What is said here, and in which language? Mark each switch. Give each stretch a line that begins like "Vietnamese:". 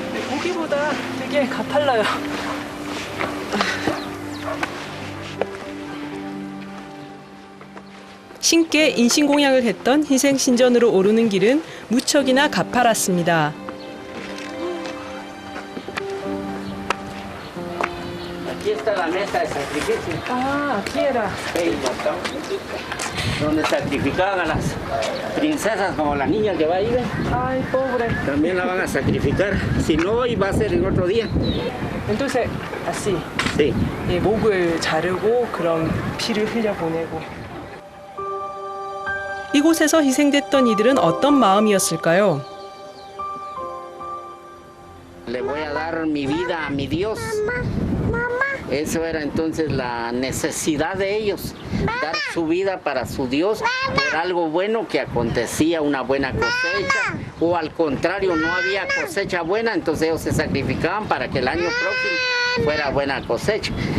Korean: 보기보다 되게 가팔라요. 신께 인신공양을 했던 희생신전으로 오르는 길은 무척이나 가파랐습니다.
Spanish: Aquí está la mesa de sacrificio. Ah, aquí era. Donde sacrificaban a las princesas como la niña que va ahí. Ay, pobre. También la van a sacrificar. Si no hoy va a ser en otro día. Entonces, así. Sí.
Korean: 예, 목을 자르고 그런 피를 흘려보내고. 이곳에서 희생됐던 이들은 어떤 마음이었을까요?
Spanish: Le voy a dar mi vida a mi Dios. Eso era entonces la necesidad de ellos, dar su vida para su Dios por algo bueno que acontecía, una buena cosecha, o al contrario, no había cosecha buena, entonces ellos se sacrificaban para que el año próximo fuera buena cosecha.